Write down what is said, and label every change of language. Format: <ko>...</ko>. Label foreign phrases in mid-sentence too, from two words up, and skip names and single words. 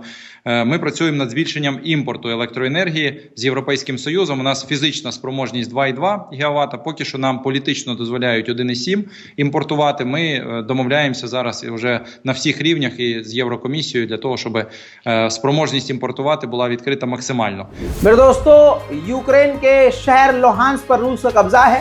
<uk>Ми працюємо над збільшенням імпорту електроенергії з Європейським Союзом. У нас фізична спроможність 2,2 ГВт, поки що нам політично дозволяють 1,7 імпортувати. Ми домовляємося зараз вже на всіх рівнях і з Єврокомісією для того, щоб спроможність імпортувати була відкрита максимально.</uk> <hi>मेरे दोस्तों, यूक्रेन के शहर लोहांस्क पर रूस का कब्जा है।</hi>